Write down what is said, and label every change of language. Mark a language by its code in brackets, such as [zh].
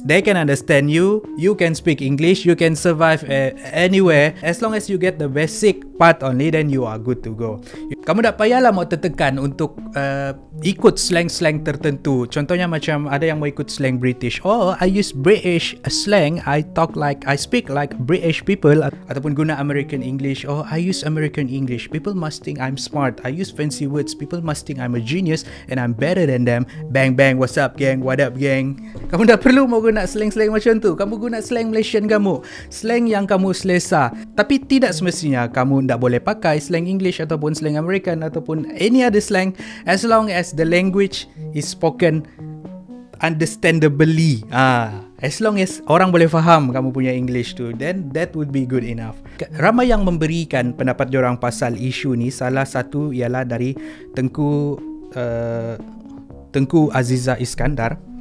[en] as they can understand you, you can speak English, you can survive anywhere. As long as you get the basic part only, then you are good to go. [ms] Kamu tak payahlah mau tertekan untuk ikut slang-slang tertentu. Contohnya macam ada yang mau ikut slang British. [en] Oh, I use British slang, I speak like British people. [ms] Ataupun guna [en] American English. Oh, I use American English, people must think I'm smart. I use fancy words, people must think I'm a genius and I'm better than them. Bang bang, what's up gang, what up gang. [ms] Kamu tak perlu mau guna slang-slang macam tu. Kamu guna slang Malaysian kamu, slang yang kamu selesa. Tapi tidak semestinya kamu tak boleh pakai slang [en] English ataupun slang American ataupun any other slang, as long as the language is spoken understandably. As long as [ms] orang boleh faham kamu punya [en] English tu, then that would be good enough. [ms] Ramai yang memberikan pendapat diorang pasal isu ni. Salah satu ialah dari Tengku Aziza Iskandar.